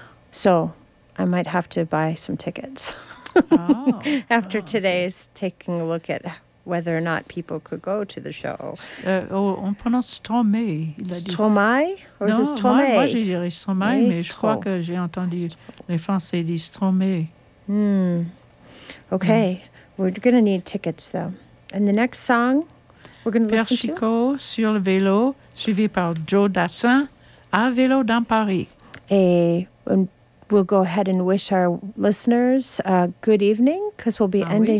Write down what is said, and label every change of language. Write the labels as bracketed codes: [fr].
[en] So I might have to buy some tickets after today's taking a look at whether or not people could go to the show. [fr] On prononce Stromae. [en] Stromae? Or [fr] non, [en] is it Stromae? [fr] Moi, je dirais Stromae, mais je crois que j'ai entendu les Français dire Stromae. [en] Hmm. Okay. Mm. We're going to need tickets, though. And the next song we're going to listen to? [fr] Père Chico sur le vélo, suivi par Joe Dassin, à vélo dans Paris. [en] And we'll go ahead and wish our listeners a good evening, because we'll be ending